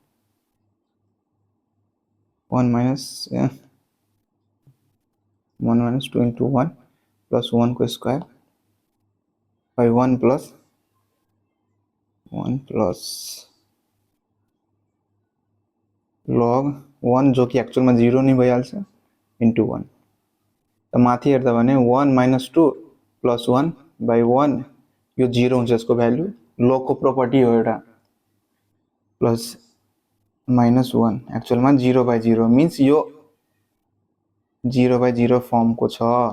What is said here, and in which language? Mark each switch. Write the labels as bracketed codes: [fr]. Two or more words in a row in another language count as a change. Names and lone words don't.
[ne] 1 - 2 × 1 प्लस 1 को [en] square by 1 plus log [ne] 1 जो कि एक्चुअलमा 0 नै भइहाल्छ इन्टु 1। त माथि हेर्दा भने 1 - 2 प्लस 1 by 1 यो 0 हुन्छ, यसको भ्यालु लगको प्रोपर्टी हो एउटा, प्लस -1 एक्चुअलमा 0/0 मिन्स यो 0/0 फर्मको छ।